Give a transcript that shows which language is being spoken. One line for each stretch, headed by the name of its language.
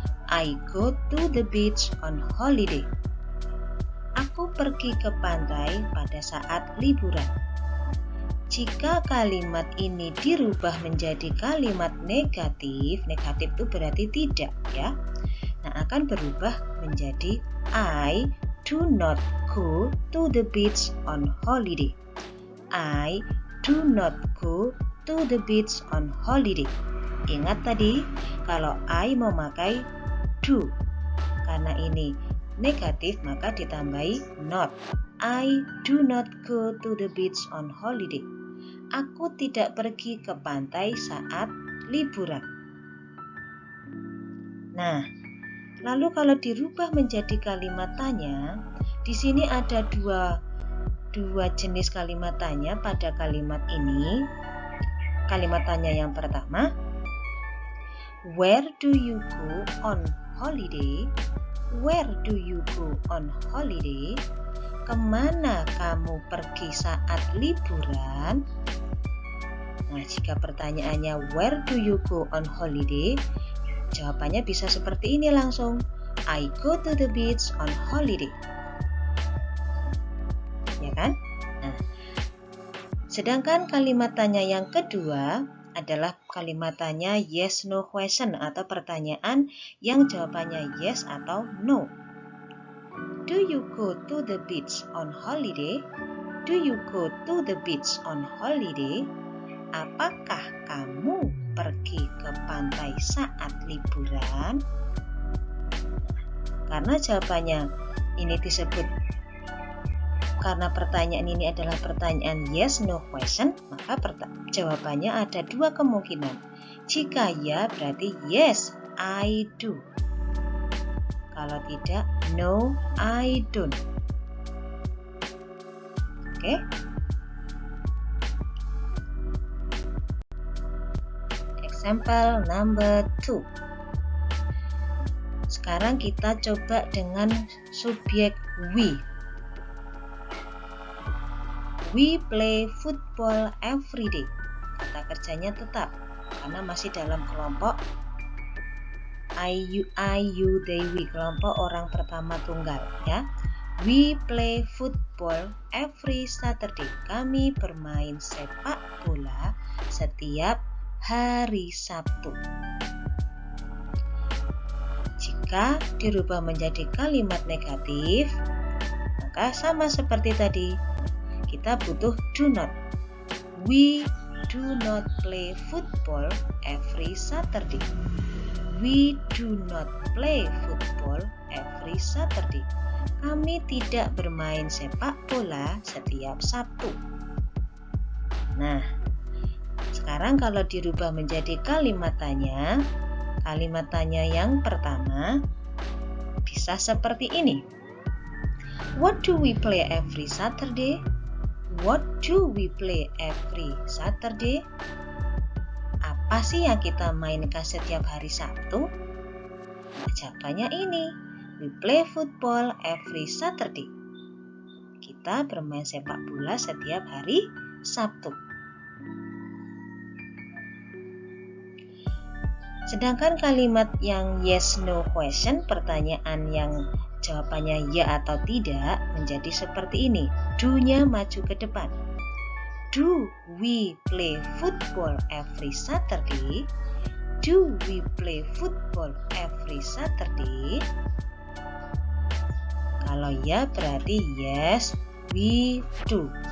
English: I go to the beach on holiday.
Indonesian: Aku pergi ke pantai pada saat liburan. Jika kalimat ini dirubah menjadi kalimat negatif, negatif itu berarti tidak ya. Nah, akan berubah menjadi
English: I do not go to the beach on holiday. I do not go to the beach on holiday.
Indonesian: Ingat tadi, kalau I memakai do. Karena ini negatif, maka ditambahi not.
English: I do not go to the beach on holiday.
Indonesian: Aku tidak pergi ke pantai saat liburan. Nah, lalu kalau dirubah menjadi kalimat tanya, di sini ada dua jenis kalimat tanya pada kalimat ini. Kalimat tanya yang pertama,
English: where do you go on holiday? Where do you go on holiday?
Indonesian: Kemana kamu pergi saat liburan? Nah, jika pertanyaannya
English: where do you go on holiday?
Indonesian: Jawabannya bisa seperti ini langsung.
English: I go to the beach on holiday.
Indonesian: Ya kan? Nah, sedangkan kalimat tanya yang kedua adalah kalimat tanya
English: yes no question
Indonesian: atau pertanyaan yang jawabannya yes atau no.
English: Do you go to the beach on holiday? Do you go to the beach on holiday?
Indonesian: Apakah kamu pergi ke pantai saat liburan? Karena jawabannya ini disebut, karena pertanyaan ini adalah pertanyaan
English: yes no question,
Indonesian: maka jawabannya ada dua kemungkinan. Jika ya berarti
English: yes I do.
Indonesian: Kalau tidak
English: no I don't.
Indonesian: Oke?
English: Example number 2.
Indonesian: Sekarang kita coba dengan subjek we.
English: We play football every day.
Indonesian: Kata kerjanya tetap karena masih dalam kelompok
English: I, you, they, we,
Indonesian: kelompok orang pertama tunggal ya.
English: We play football every Saturday.
Indonesian: Kami bermain sepak bola setiap hari Sabtu. Jika dirubah menjadi kalimat negatif, maka sama seperti tadi. Kita butuh do not.
English: We do not play football every Saturday. We do not play football every Saturday.
Indonesian: Kami tidak bermain sepak bola setiap Sabtu. Nah, sekarang kalau dirubah menjadi kalimat tanya yang pertama bisa seperti ini.
English: What do we play every Saturday? What do we play every Saturday?
Indonesian: Apa sih yang kita mainkan setiap hari Sabtu? Nah, jawabannya ini.
English: We play football every Saturday.
Indonesian: Kita bermain sepak bola setiap hari Sabtu. Sedangkan kalimat yang
English: yes no question,
Indonesian: pertanyaan yang jawabannya ya atau tidak, menjadi seperti ini. Do-nya maju ke depan.
English: Do we play football every Saturday? Do we play football every Saturday?
Indonesian: Kalau ya berarti
English: yes, we do.